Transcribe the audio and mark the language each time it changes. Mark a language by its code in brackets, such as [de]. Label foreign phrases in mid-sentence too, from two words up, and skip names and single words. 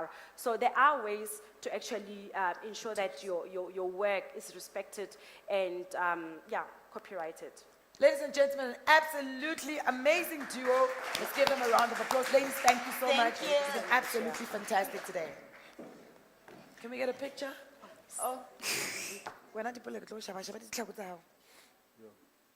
[en] So there are ways to actually ensure that your work is respected and copyrighted. Ladies and gentlemen, an absolutely amazing duo. Let's give them a round of applause. Ladies, thank you so much. It's been absolutely fantastic today. Can we get a picture? Oh. [st] Wena Dipulela, ke tlo shaba-shaba ditlhako tsa hao.